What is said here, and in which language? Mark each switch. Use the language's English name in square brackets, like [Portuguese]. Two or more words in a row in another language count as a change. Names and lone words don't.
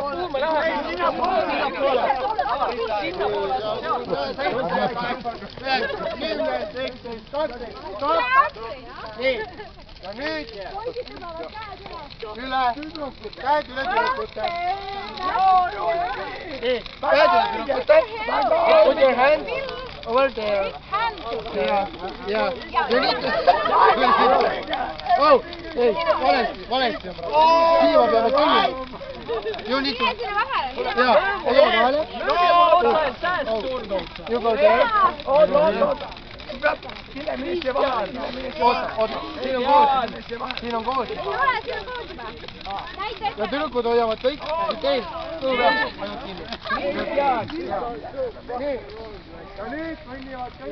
[Estonian] Nii. Ja nüüd üle, käed üle tüdrukute. Nii, käed üle tüdrukute. [English] Put your hand over there. Yeah. [Estonian] Ja nüüd oh, ei, valesti. Siia peame kõnnima. [English] You need to... [Estonian] Jaa, ei ole vahele. [English] You go there. [Estonian] Kille mees ja vahel. Oota, siin on koos. ja tüdrukud hoiavad kõik teil kõhu peal ainult kinni. Nii. Ja nüüd kõnnivad kõik